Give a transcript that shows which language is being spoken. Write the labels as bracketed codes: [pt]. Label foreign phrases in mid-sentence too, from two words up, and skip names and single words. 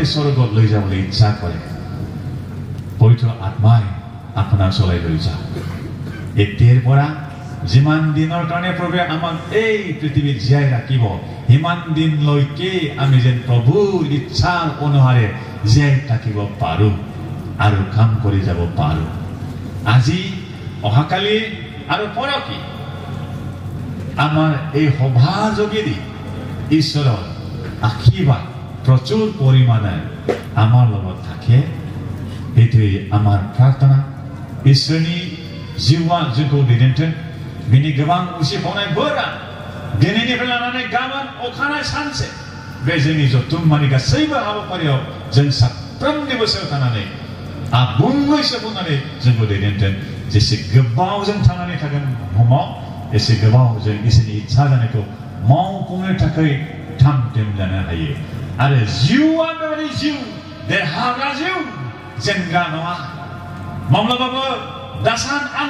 [as] স্বৰ্গত লৈ যাবলৈ ইচ্ছা কৰে পবিত্ৰ আত্মাই আপোনাক চলাই লৈ যাওক এতিয়াৰ পৰা যিমান দিনৰ কাৰণে প্ৰভুৱে আমাক এই পৃথিৱীত জীয়াই ৰাখিব সিমান দিনলৈকে আমি যেন প্ৰভুৰ ইচ্ছাৰ অনুসাৰে জীয়াই থাকিব পাৰোঁ আৰু কাম কৰি যাব পাৰোঁ আজি অহাকালি আৰু পৰহি আমাৰ এই সভাৰ যোগেদি ঈশ্বৰৰ আশীৰ্বাদ প্ৰচুৰ পৰিমাণে আমাৰ লগত থাকে সেইটোৱে আমাৰ প্ৰাৰ্থনা [brx] ঈশ্বৰनि जिउआ जोंखौ दैदेनथों बिनि गोबां उसिफावनाय बोरा दिनैनिफ्राय लानानै गाबोन अखानाय सानसे बे जोंनि जथुम्मानि गासैबो हाबाफारियाव जों साफ्रोमनिबो सायाव थानानै आबुङै सोफुंनानै जोंखौ दैदेनथों जेसे गोबाव जों थांनानै थागोन बुहुमाव एसे गोबाव जों इसोरनि इच्छा जानायखौ मावफुंनो थाखाय थाम थिम जानो हायो आरो जिउआ बेबायदि जिउ देरहाग्रा जिउ जेनग्रा नङा माब्लाबाबो दासान आं